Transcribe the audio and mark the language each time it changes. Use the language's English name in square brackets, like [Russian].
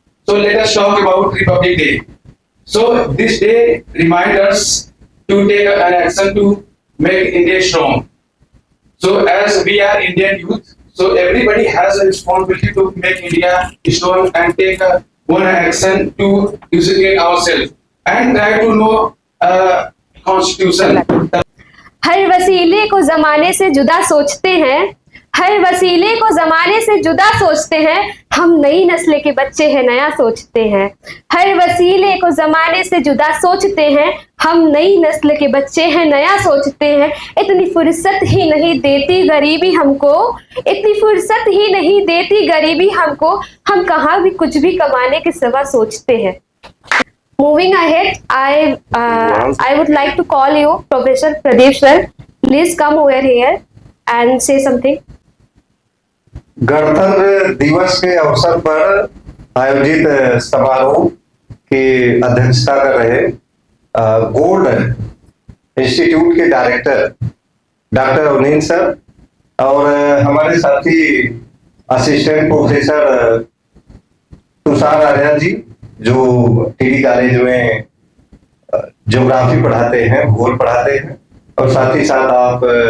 [English] So let us talk about Republic Day. So this day reminds us to take an action to make India strong. So as we are Indian youth, so everybody has a responsibility to make India strong and take one action to educate ourselves and try to know constitution. [Hindi] हर वसीले को जमाने से जुदा सोचते हैं, हर वसीले को जमाने से जुदा सोचते हैं, हम नई नस्ल के बच्चे हैं नया सोचते हैं। हर वसीले को जमाने से जुदा सोचते हैं, हम नई नस्ल के बच्चे हैं नया सोचते हैं। इतनी फुर्सत ही नहीं देती गरीबी हमको, इतनी फुर्सत ही नहीं देती गरीबी हमको, हम कहाँ भी कुछ भी कमाने के सिवा सोचते हैं। [English] Moving ahead, I would like to call you Professor Pradeep sir. Please come over here and say something. [Hindi] गणतंत्र दिवस के अवसर पर आयोजित समारोह की अध्यक्षता कर रहे गोल्ड इंस्टीट्यूट के डायरेक्टर डॉक्टर अवनीन सर और हमारे साथी असिस्टेंट प्रोफेसर तुषार आर्या जी जो टीडी कॉलेज में ज्योग्राफी पढ़ाते हैं, भूगोल पढ़ाते हैं, और साथ ही साथ आप